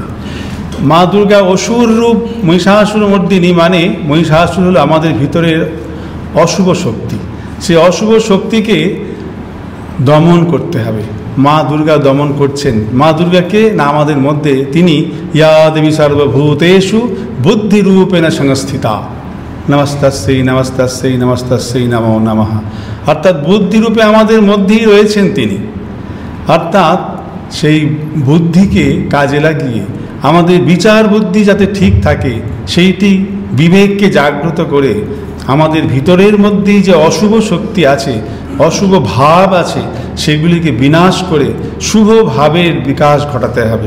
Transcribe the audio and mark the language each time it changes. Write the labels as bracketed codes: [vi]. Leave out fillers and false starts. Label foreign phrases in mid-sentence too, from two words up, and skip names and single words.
[bn] মা দুর্গা অসুর রূপ মহিষাসুরমর্দিনী, মানে মহিষাসুর হলো আমাদের ভিতরের অশুভ শক্তি। সেই অশুভ শক্তিকে দমন করতে হবে। মা দুর্গা দমন করছেন। মা দুর্গাকে না আমাদের মধ্যে তিনি [sa] ইয়া দেবী সর্বভূতেষু বুদ্ধিরূপেণ সংস্থিতা নমস্তস্যৈ নমস্তস্যৈ নমস্তস্যৈ নমো নমঃ। [bn] অর্থাৎ বুদ্ধিরূপে আমাদের মধ্যেই রয়েছেন তিনি। অর্থাৎ সেই বুদ্ধিকে কাজে লাগিয়ে আমাদের বিচার বুদ্ধি যাতে ঠিক থাকে, সেইটি বিবেককে জাগ্রত করে আমাদের ভিতরের মধ্যেই যে অশুভ শক্তি আছে, অশুভ ভাব আছে, সেগুলিকে বিনাশ করে শুভ ভাবের বিকাশ ঘটাতে হবে।